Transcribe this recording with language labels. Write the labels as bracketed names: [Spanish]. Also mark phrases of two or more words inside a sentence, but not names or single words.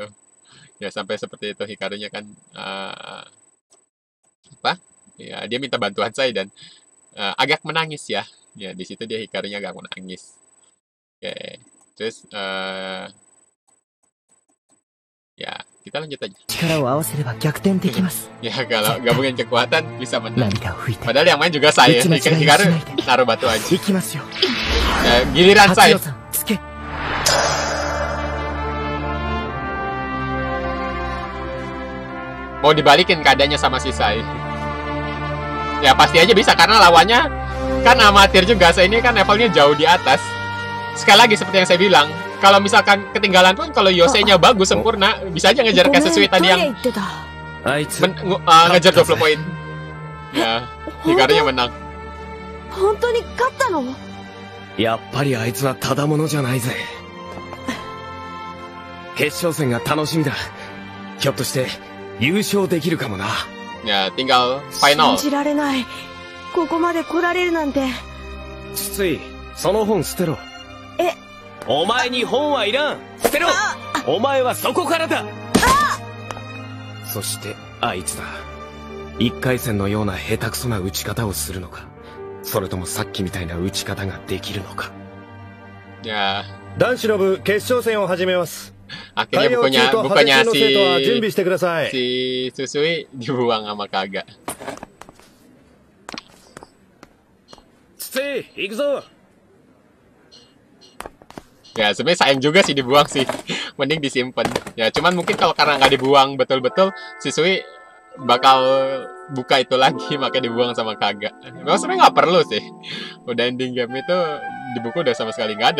[Indonesian] Ya sampai seperti itu Hikarunya kan apa? Ya dia minta bantuan saya dan agak menangis ya. Ya di situ dia Hikarunya agak menangis. Oke. Terus ya kita lanjut aja. [Japanese] 力を合わせれば逆転できます。 [Indonesian] Ya kalau gabungin kekuatan bisa menang. [Japanese] 涙を拭いて [Indonesian] Padahal yang main juga saya. Hikaru naruh batu aja. [Japanese] いきますよ。 [Indonesian] Giliran 八 saya. [Japanese] 代さんつけ。 [Indonesian] Mau dibalikin keadaannya sama si Sai. Ya pasti aja bisa karena lawannya kan amatir juga. Saya ini kan levelnya jauh di atas. Sekali lagi seperti yang saya bilang, kalau misalkan ketinggalan pun kalau Yosei-nya bagus sempurna, bisa aja ngejar kayak sesuai tadi yang [Japanese] あいつ [Indonesian] ngejar 20 poin. Ya, Hikarunya menang. [Japanese] 本当に勝ったの？やっぱりあいつはただ者じゃないぜ。決勝戦が楽しみだ。ひょっとして優勝できるかもな。 [Indonesian] Ya, tinggal final. [Japanese] 信じられない。ここまで来られるなんて。筒井、その本捨てろ。え？お前に本はいらん。捨てろ。お前はそこからだ。そしてあいつだ。一回戦のような下手くそな打ち方をするのか、それともさっきみたいな打ち方ができるのか。 [Indonesian] Ya, [Japanese] 男子の部決勝戦を始めます。 [Indonesian] akhirnya [Japanese] 対応中と派手中の生徒は準備してください。 [Indonesian] si Susui dibuang sama Kaga. [Japanese] 筒井、行くぞ。 [Indonesian] Ya sebenarnya sayang juga sih dibuang sih. Mending disimpan. Ya cuman mungkin kalau karena nggak dibuang betul-betul, Shisui bakal buka itu lagi, makanya dibuang sama Kaga. Memang sebenarnya nggak perlu sih. Udah ending game itu di buku udah sama sekali nggak ada.